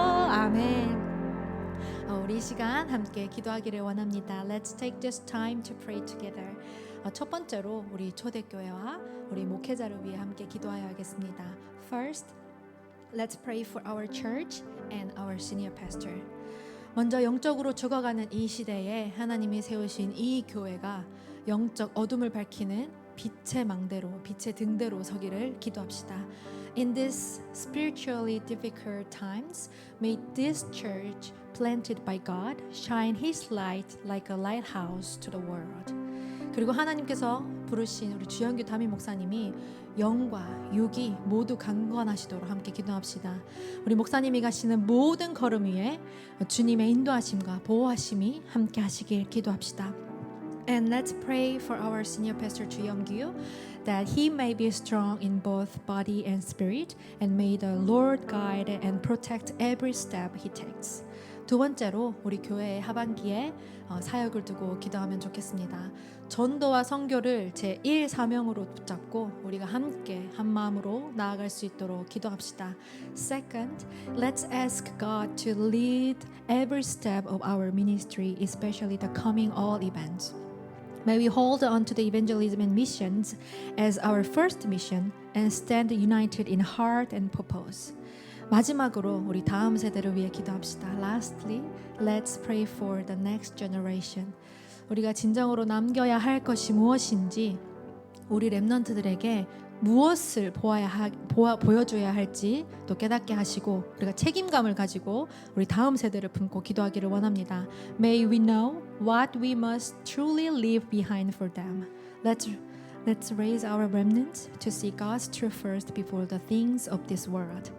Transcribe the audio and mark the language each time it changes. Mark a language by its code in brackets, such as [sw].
[ko] 아멘. 우리 이 시간 함께 기도하기를 원합니다. [en] Let's take this time to pray together. [ko] 첫 번째로 우리 초대교회와 우리 목회자를 위해 함께 기도하여야겠습니다. [en] First, Let's pray for our church and our senior pastor. [ko] 먼저 영적으로 죽어가는 이 시대에 하나님이 세우신 이 교회가 영적 어둠을 밝히는 빛의 망대로, 빛의 등대로 서기를 기도합시다. [en] In these spiritually difficult times, may this church planted by God shine His light like a lighthouse to the world. [ko] 그리고 하나님께서 부르신 우리 주영규 담임 목사님이 영과 육이 모두 강건하시도록 함께 기도합시다. 우리 목사님이 가시는 모든 걸음 위에 주님의 인도하심과 보호하심이 함께 하시길 기도합시다. [en] And let's pray for our senior pastor Ju Young-gyu that he may be strong in both body and spirit and may the Lord guide and protect every step he takes. [ko] 두 번째로 우리 교회의 하반기에 사역을 두고 기도하면 좋겠습니다. 전도와 선교를 제1 사명으로 붙잡고 우리가 함께 한 마음으로 나아갈 수 있도록 기도합시다. [en] Second, let's ask God to lead every step of our ministry, especially the coming all events. May we hold on to the evangelism and missions as our first mission and stand united in heart and purpose. [ko] 마지막으로 우리 다음 세대를 위해 기도합시다. [en] Lastly, let's pray for the next generation. [ko] 우리가 진정으로 남겨야 할 것이 무엇인지, 우리 렘넌트들에게 무엇을 보여줘야 할지 또 깨닫게 하시고 우리가 책임감을 가지고 우리 다음 세대를 품고 기도하기를 원합니다. [en] May we know what we must truly leave behind for them. Let's raise our remnants to see God's truth first before the things of this world.